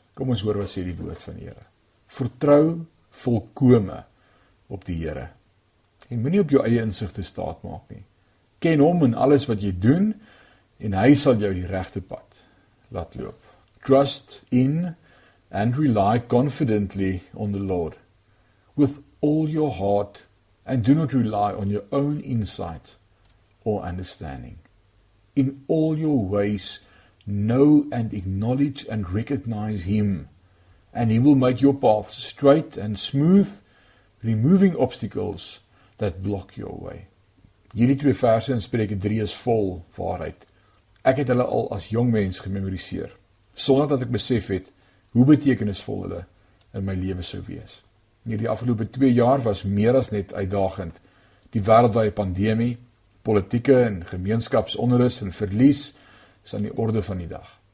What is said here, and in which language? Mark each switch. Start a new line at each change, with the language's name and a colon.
Afrikaans: Kom ons hoor wat sê die woord van die Here. Vertrou volkome op die Here. En moenie op jou eie insigte staat maak nie. Ken hom in alles wat jy doen, en hy sal jou die regte pad laat loop.
English: Trust in and rely confidently on the Lord with all your heart, and do not rely on your own insight or understanding. In all your ways, know and acknowledge and recognize him, and he will make your path straight and smooth, removing obstacles that block your way.
Afrikaans: Hierdie 2 verse in Spreuke 3 is vol waarheid. Ek het hulle al as jong mens gememoriseer, sonder dat ek besef het hoe betekenisvol hulle in my lewe sou wees. Hierdie afgelope 2 jaar was meer as net uitdagend. Die wêreldwye pandemie, politieke en gemeenskapsonrus en verlies is aan die orde van die dag.